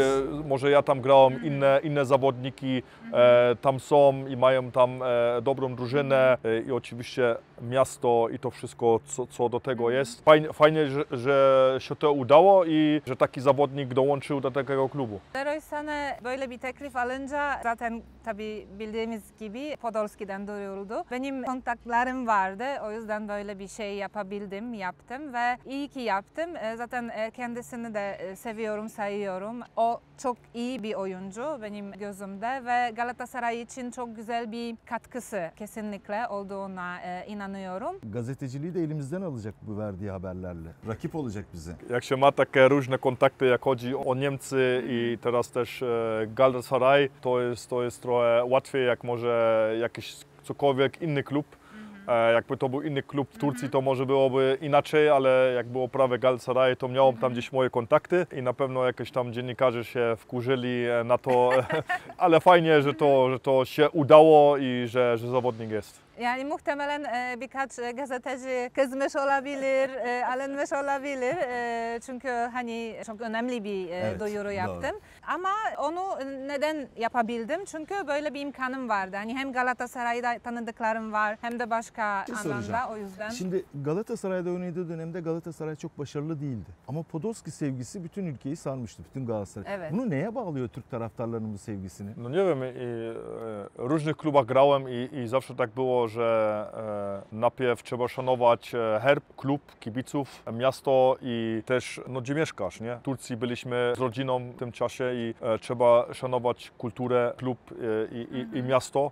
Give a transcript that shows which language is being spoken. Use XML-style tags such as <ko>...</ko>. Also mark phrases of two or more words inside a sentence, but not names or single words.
<pl>Może ja tam grałem, inne zawodniki tam są i mają tam dobrą drużynę i oczywiście miasto i to wszystko, co do tego jest. Fajnie, że się to udało i że taki zawodnik dołączył do takiego klubu.</pl> <tr>Leroy Sané böyle bir teklif alınca zaten tabii bildiğimiz gibi Podolski'den duyuruldu. Benim kontaklarım vardı. O yüzden böyle bir şey yaptım ve iyi ki yaptım. Zaten kendisini de seviyorum, sayıyorum. O çok iyi bir oyuncu benim gözümde ve Galatasaray için çok güzel bir katkısı kesinlikle olduğuna inanıyorum. Gazeteciliği de elimizden alacak bu verdiği haberlerle. Rakip olacak bize.</tr> <pl>Jak się ma takie różne kontakty, jak chodzi o Niemcy i teraz też Galatasaray, to jest trochę łatwiej, jak może jakiś cokolwiek inny klub. Jakby to był inny klub w Turcji, to może byłoby inaczej, ale jak było prawie Galatasaray, to miałem tam gdzieś moje kontakty i na pewno jakieś tam dziennikarze się wkurzyli na to, ale fajnie, że to się udało i że zawodnik jest.</pl> <tr>Yani muhtemelen birkaç gazeteci kızmış olabilir, alınmış olabilir. Çünkü hani çok önemli bir duyuru yaptım. Doğru. Ama onu neden yapabildim? Çünkü böyle bir imkanım vardı. Hani hem Galatasaray'da tanıdıklarım var hem de başka anlamda o yüzden. Şimdi Galatasaray'da oynadığı dönemde Galatasaray çok başarılı değildi. Ama Podolski sevgisi bütün ülkeyi sarmıştı, bütün Galatasaray. Evet. Bunu neye bağlıyor Türk taraftarlarının bu sevgisini?</tr> <pl>No nie wiem, w różnych klubach grałem i zawsze tak było, że najpierw trzeba szanować herb, klub, kibiców, miasto i też gdzie mieszkasz, nie? W Turcji byliśmy z rodziną w tym czasie i trzeba szanować kulturę, klub i miasto.</pl>